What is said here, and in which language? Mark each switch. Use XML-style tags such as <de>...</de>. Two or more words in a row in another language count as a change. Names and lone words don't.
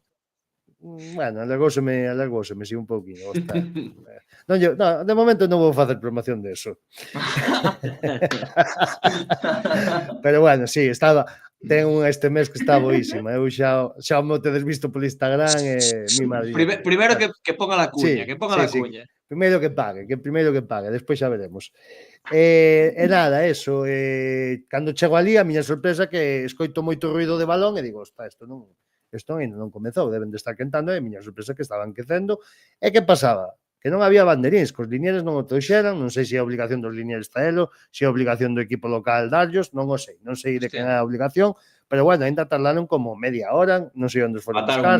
<gl>Bueno, alargóseme si un pouquinho. De momento non vou facer promoción de eso. Pero bueno, sí, ten este mes que está boísima. Eu xa mo tedes visto polo Instagram e</gl> <es>mi madre. Primeiro que ponga la cuña, Sí, que ponga la sí. cuña.</es> <gl>Primeiro que pague, despois xa veremos. E nada, eso, cando chego ali, a miña sorpresa é que escoito moito ruido de balón e digo, isto ainda non comezou, deben de estar quentando, e a miña sorpresa é que estaban quecendo. E que pasaba? Que non había banderíns, que os linieres non o trouxeran, non sei se é a obligación dos linieres traelo, se é a obligación do equipo local darllos, non o sei, non sei de quen é a obligación, pero bueno, ainda tardaron como media hora, non sei onde os foron buscar,</gl>